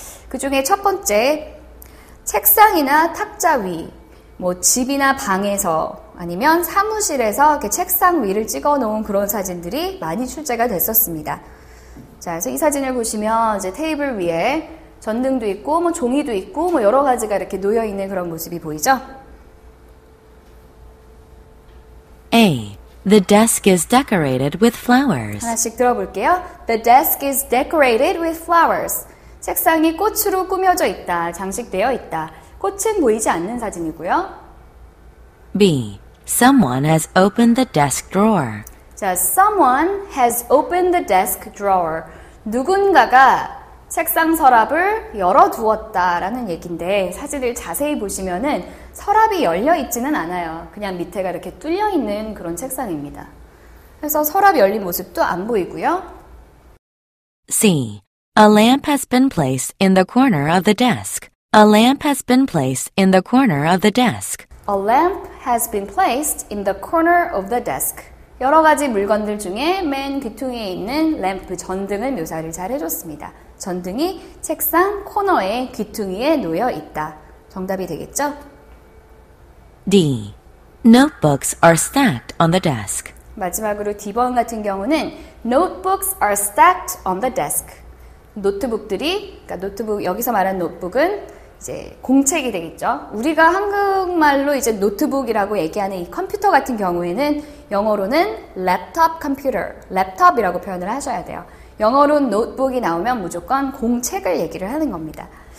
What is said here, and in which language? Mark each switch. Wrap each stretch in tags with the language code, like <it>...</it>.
<ko>그 중에 첫 번째 책상이나 탁자 위, 뭐 집이나 방에서 아니면 사무실에서 이렇게 책상 위를 찍어 놓은 그런 사진들이 많이 출제가 됐었습니다. 자, 그래서 이 사진을 보시면 이제 테이블 위에 전등도 있고 뭐 종이도 있고 뭐 여러 가지가 이렇게 놓여 있는 그런 모습이 보이죠?</ko> <en>A. The desk is decorated with flowers.</en> <ko>하나씩 들어볼게요.</ko> <en>The desk is decorated with flowers.</en> <ko>책상이 꽃으로 꾸며져 있다, 장식되어 있다. 꽃은 보이지 않는 사진이고요.</ko> <en>B. Someone has opened the desk drawer. 자, someone has opened the desk drawer.</en> <ko>누군가가 책상 서랍을 열어두었다라는 얘기인데 사진을 자세히 보시면은 서랍이 열려 있지는 않아요. 그냥 밑에가 이렇게 뚫려 있는 그런 책상입니다. 그래서 서랍이 열린 모습도 안 보이고요.</ko> <en>C. A lamp has been placed in the corner of the desk. A lamp has been placed in the corner of the desk. A lamp has been placed in the corner of the desk.</en> <ko>여러 가지 물건들 중에 맨 귀퉁이에 있는 램프, 전등을 묘사를 잘 해줬습니다. 전등이 책상 코너에 귀퉁이에 놓여 있다. 정답이 되겠죠?</ko> <en>D. Notebooks are stacked on the desk.</en> <ko>마지막으로 D번 같은 경우는</ko> <en>Notebooks are stacked on the desk.</en> <ko>노트북들이, 그러니까 노트북, 여기서 말하는 노트북은 이제 공책이 되겠죠. 우리가 한국말로 이제 노트북이라고 얘기하는 이 컴퓨터 같은 경우에는 영어로는 랩톱 컴퓨터, 랩톱이라고 표현을 하셔야 돼요. 영어로 노트북이 나오면 무조건 공책을 얘기를 하는 겁니다.</ko>